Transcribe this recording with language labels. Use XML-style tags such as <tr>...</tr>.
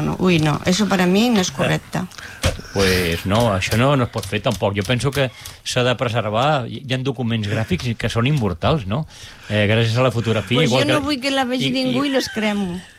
<es>Ui, no, eso para mí no es</es> <ca>correcte. Pues no, això no es pot fer tampoc. Jo penso que s'ha de preservar. Hi ha documents gràfics que són immortals, no? Gràcies a la fotografia. Pues jo no vull que la vegi ningú i los cremo.</ca>